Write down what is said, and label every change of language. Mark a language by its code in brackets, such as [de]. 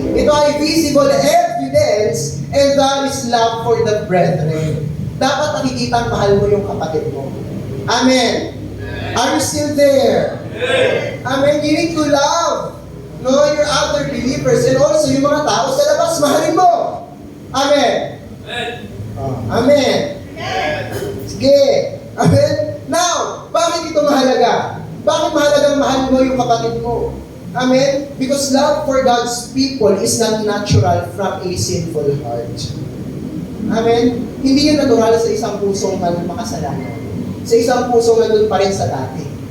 [tl] Ito ay [en] visible evidence, and that is love for the brethren. [tl] Dapat nakikita ang mahal mo yung kapatid mo. [en] Amen. Are you still there? Amen. You need to love your other believers and also [tl] yung mga tao sa labas, mahalin mo. [en] Amen. [tl] Amen. Sige. Amen. [en] Now, [tl] bakit ito mahalaga? Bakit mahalagang mahal mo yung kapatid mo? Amen? [en] Because love for God's people is not natural from a sinful heart. [tl] Amen? Hindi yun natural sa isang pusong makasalanan. Sa isang pusong nandun pa rin sa dati.